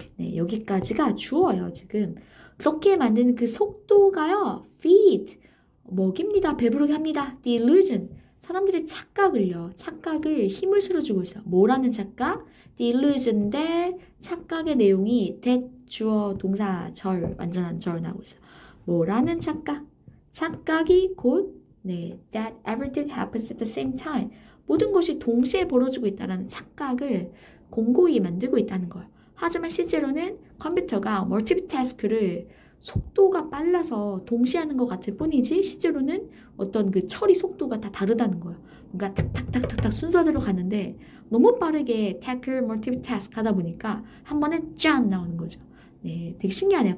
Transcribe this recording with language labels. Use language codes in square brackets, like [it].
[ko] 네, 여기까지가 주어예요, 지금. 그렇게 만드는 그 속도가요, feed, 먹입니다. 배부르게 합니다. the illusion, 사람들의 착각을 힘을 실어주고 있어요. 뭐라는 착각? the illusion인데 착각의 내용이 that, 주어, 동사, 절, 완전한 절 나오고 있어요. 뭐라는 착각? 착각이 곧 [en] that everything happens at the same time. [ko] 모든 것이 동시에 벌어지고 있다는 착각을 공고히 만들고 있다는 거예요. 하지만 실제로는 컴퓨터가 멀티태스크를 속도가 빨라서 동시에 하는 것 같을 뿐이지 실제로는 어떤 그 처리 속도가 다 다르다는 거예요. 뭔가 탁탁탁탁탁 순서대로 가는데 너무 빠르게 tackle, multitask 하다 보니까 한 번에 짠 나오는 거죠. 네, 되게 신기하네요.